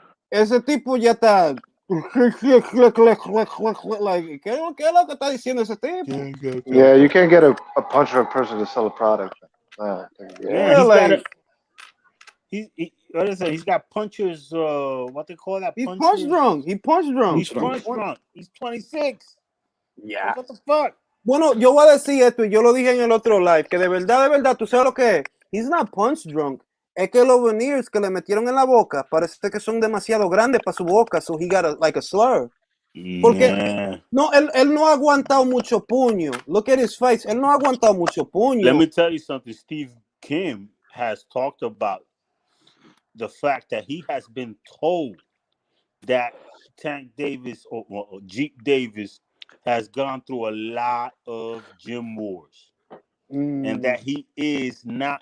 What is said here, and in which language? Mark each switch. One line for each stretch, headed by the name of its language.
Spanish: Ese tipo ya está like, ¿qué es lo que está diciendo ese tipo?
English: Yeah, you can't get a punch drunk person to sell a product. Yeah, he's like, what is it? He's got punchers. What they call that? He's punchers. punch drunk. He's punch drunk. He's 26. Yeah. What the fuck?
Spanish: Bueno, yo voy a decir esto y yo lo dije en el otro live, que de verdad, tú sabes lo que es.
English: He's not punch drunk.
Spanish: Es que los veneers que le metieron en la boca parece que son demasiado grandes para su boca,
English: so he got a slur.
Spanish: Porque no, él no ha aguantado mucho puño.
English: Look at his face.
Spanish: Él no ha aguantado mucho puño.
English: Let me tell you something. Steve Kim has talked about the fact that he has been told that Tank Davis or Jeep Davis has gone through a lot of gym wars, and that he is not.